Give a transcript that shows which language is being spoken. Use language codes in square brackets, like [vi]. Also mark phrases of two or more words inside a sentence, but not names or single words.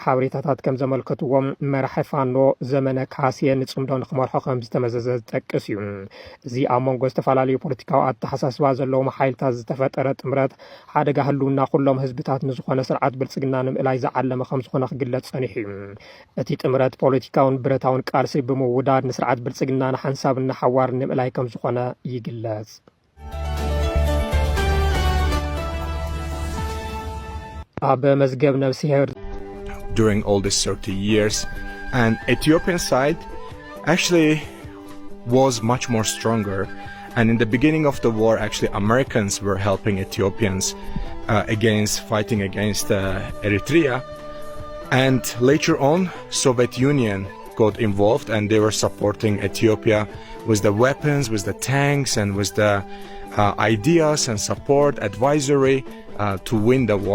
[ti] ሓበሬታታት ከም ዘመልከትዎም መራሒ ፋኖ ዘመነ ካሴ ንጽምዶ ንኽመርሖ ከም ዝተመዘዘ ዝጠቅስ እዩ እዚ ኣብ መንጎ ዝተፈላለዩ ፖለቲካዊ ኣተሓሳስባ ዘለዎም ኃይልታት ዝተፈጠረ ጥምረት ሓደጋ ህልውና ኩሎም ህዝብታት ንዝኾነ ስርዓት ብልጽግና ንምእላይ ዝዓለመ ከም ዝኾነ ክግለጽ ጸኒሑ እዩ እቲ ጥምረት ፖለቲካውን ብረታውን ቃልሲ ብምውዳድ ንስርዓት ብልጽግና ንሓንሳብን ንሓዋር ንምእላይ ከም ዝኾነ ይግለጽ ኣብ መዝገብ ነብስሄር [en] during all these 30 years and Ethiopian side actually was much more stronger. And in the beginning of the war, actually, Americans were helping Ethiopians fighting against Eritrea. And later on, Soviet Union got involved and they were supporting Ethiopia with the weapons, with the tanks, and with the ideas and support, advisory to win the war.